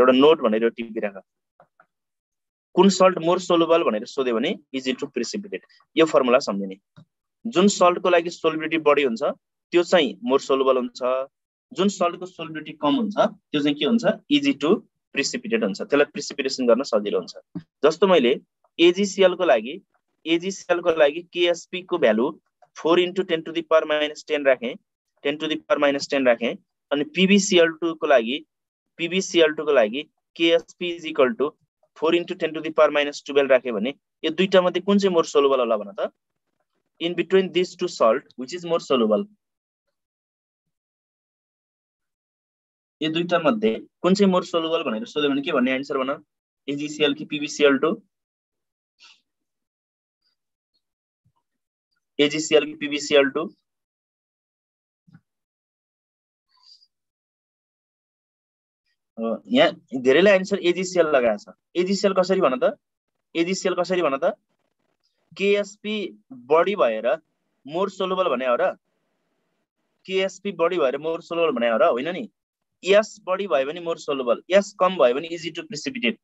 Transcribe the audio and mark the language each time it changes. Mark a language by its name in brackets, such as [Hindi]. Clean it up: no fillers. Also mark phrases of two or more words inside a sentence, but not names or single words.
[Nepali] एउटा नोट भनेर टिपिराख, कुन सल्ट [English] more soluble [Nepali] भनेर सोध्यो भने [English] easy to precipitate. [Nepali] यो फर्मुला सम्झिने, जुन सल्टको लागि सोलिबिलिटी बढी हुन्छ त्यो चाहिँ [English] more soluble [Nepali] हुन्छ, जुन सल्टको सोलिबिलिटी कम हुन्छ त्यो चाहिँ के हुन्छ? [English] easy to precipitate [Nepali] हुन्छ, त्यसलाई प्रिसिपिटेसन गर्न सजिलो हुन्छ। जस्तो मैले AgCl को लागि KSP को भ्यालु [English] 4 × 10 to the power minus 10 [Nepali] राखेँ, [English] 10 to the power minus 10 [Nepali] राखेँ, अनि PbCl2 को लागि [English] KSP is equal to 4 × 10 to the power minus 12 [Nepali] राखेँ भने यो दुईटा मध्ये कुन चाहिँ [English] more soluble [Nepali] होला भन त? [English] In between these two salt, which is more soluble? [Nepali] ये दुईटा मध्ये कुन चाहिँ [English] more soluble [Nepali] भनेर सोध्यो भने के भन्ने आन्सर भन? AgCl कि PbCl2? AgCl कि PbCl2? यहाँ धेरैले आन्सर AgCl लगाएको छ। AgCl कसरी भन त? AgCl कसरी भन त? KSP बढी भएर [English] more soluble [Nepali] भने हो र? KSP बढी भएर [English] more soluble [Nepali] भने हो र? होइन नि। S बढी भयो भने [English] more soluble, [Nepali] S कम भयो भने [English] easy to precipitate.